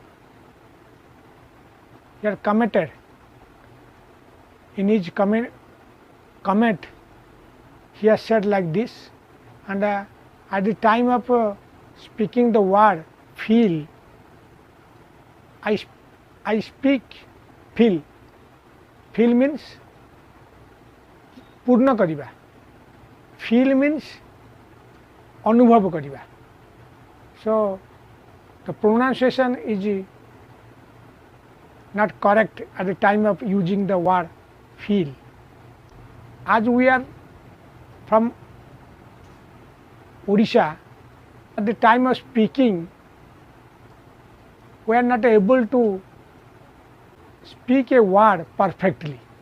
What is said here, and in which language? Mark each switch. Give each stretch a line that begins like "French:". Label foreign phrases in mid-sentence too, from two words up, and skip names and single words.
English: He had commented in his comment he has said like this, and at the time of speaking the word feel, I speak feel. Feel means
Odia: ପୂର୍ଣ୍ଣ କରିବା.
English: Feel means
Odia: ଅନୁଭବ କରିବା.
English: So the pronunciation is not correct at the time of using the word feel. As we are from Odisha, at the time of speaking, we are not able to speak a word perfectly.